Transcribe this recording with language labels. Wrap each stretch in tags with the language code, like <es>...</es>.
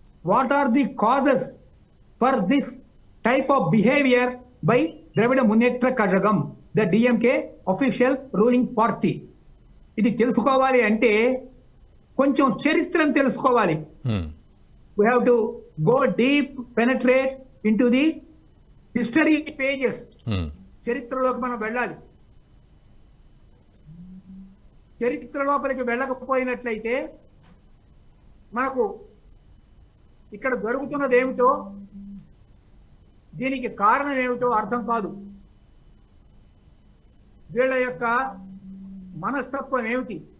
<en>What are the causes for this type of behaviour by Dravida Munnetra Kazhagam, the DMK official ruling party?</en> <te>ఇది తెలుసుకోవాలి అంటే కొంచెం చరిత్రను తెలుసుకోవాలి.</te> <en>We have to go deep, penetrate into the history pages.</en> <te>చరిత్రలోకి మనం వెళ్ళాలి. చరిత్ర లోపలికి వెళ్ళకపోయినట్లయితే మనకు ఇక్కడ జరుగుతున్నది ఏమిటో, దీనికి కారణం ఏమిటో అర్థం కాదు. వీళ్ళ యొక్క మనస్తత్వం ఏమిటి?</te>